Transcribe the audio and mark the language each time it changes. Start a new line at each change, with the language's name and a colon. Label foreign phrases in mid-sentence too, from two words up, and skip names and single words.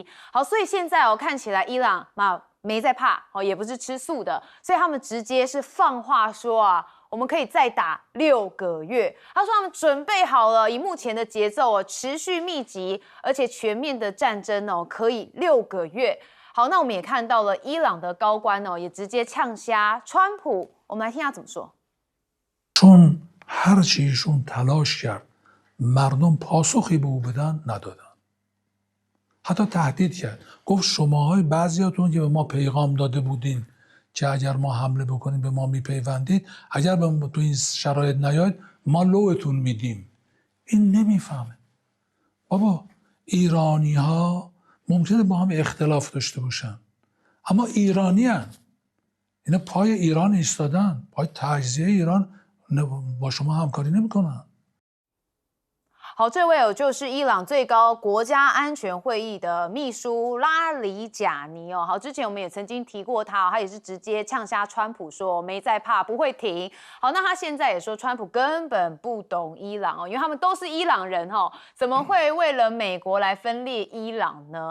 Chinese: 好，所以现在看起来伊朗没在怕，也不是吃素的，所以他们直接是放话说我们可以再打6个月。他说他们准备好了，以目前的节奏持续密集而且全面的战争可以6个月。好，那我们也看到了伊朗的高官也直接呛瞎川普，我们来听他怎么说。
Persian: چون هرچی ایشون تلاش کرد مردم پاسخی به او بدن ندادن. حتی تهدید کرد، گفت شماهای بعضیاتون که به ما پیغام داده بودین که اگر ما حمله بکنیم به ما میپیوندید، اگر به ما تو این شرایط نیاید ما لوتون میدیم. این نمیفهمه. بابا ایرانی ها ممکنه با هم اختلاف داشته باشن اما ایرانی هن. اینا پای ایران ایستادن، پای تجزیه ایران با شما همکاری نمیکنن.
Chinese: 好，这位就是伊朗最高国家安全会议的秘书拉里贾尼哦。好，之前我们也曾经提过他，他也是直接呛瞎川普说没在怕，不会停。好，那他现在也说川普根本不懂伊朗哦，因为他们都是伊朗人哦，怎么会为了美国来分裂伊朗呢？